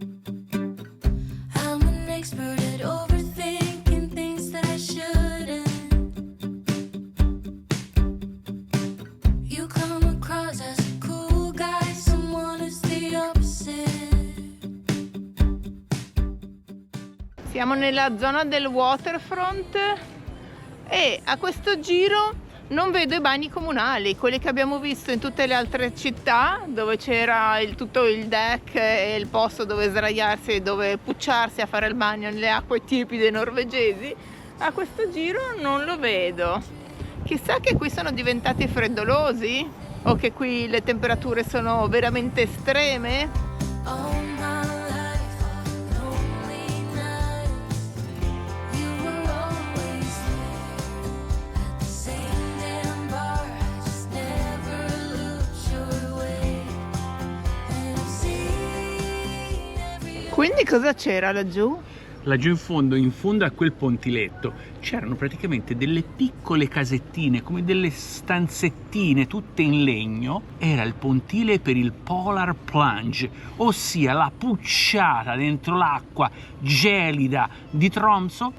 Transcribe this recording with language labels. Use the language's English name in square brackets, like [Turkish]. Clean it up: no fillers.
[English] I'm an expert at overthinking things that I shouldn't. You come across as a cool guy, someone who's the opposite. [Italian] Siamo nella zona del waterfront e a questo giro non vedo i bagni comunali, quelli che abbiamo visto in tutte le altre città, dove c'era tutto il deck e il posto dove sdraiarsi e dove pucciarsi a fare il bagno nelle acque tiepide norvegesi. A questo giro non lo vedo. Chissà che qui sono diventati freddolosi o che qui le temperature sono veramente estreme. [English] All my life, lonely nights. You were always there at the same damn bar. I just never looked your way. And I've seen every [Italian] Quindi cosa c'era laggiù? Laggiù in fondo a quel pontiletto c'erano praticamente delle piccole casettine, come delle stanzettine tutte in legno. Era il pontile per il Polar Plunge, ossia la pucciata dentro l'acqua gelida di Tromsø.